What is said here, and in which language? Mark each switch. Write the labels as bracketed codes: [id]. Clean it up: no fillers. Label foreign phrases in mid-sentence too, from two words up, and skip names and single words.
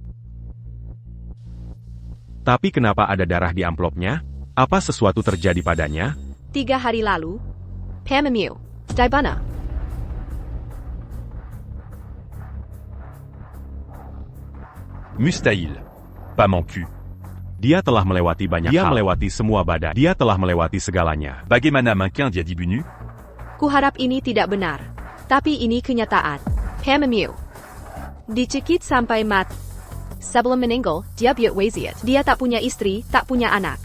[id] Tapi kenapa ada darah di amplopnya? Apa sesuatu terjadi padanya? 3 hari lalu, Pamemu, Dibana. Mustahil. [fr] Pas mon cul. [id] Dia telah melewati banyak Dia hal. Melewati semua badan. Dia telah melewati segalanya. Bagaimana mungkin dia dibunuh? Kuharap ini tidak benar. Tapi ini kenyataan. Pamemu. Dicekik sampai mati. Sebelum meninggal, dia buat wasiat. Dia tak punya istri, tak punya anak.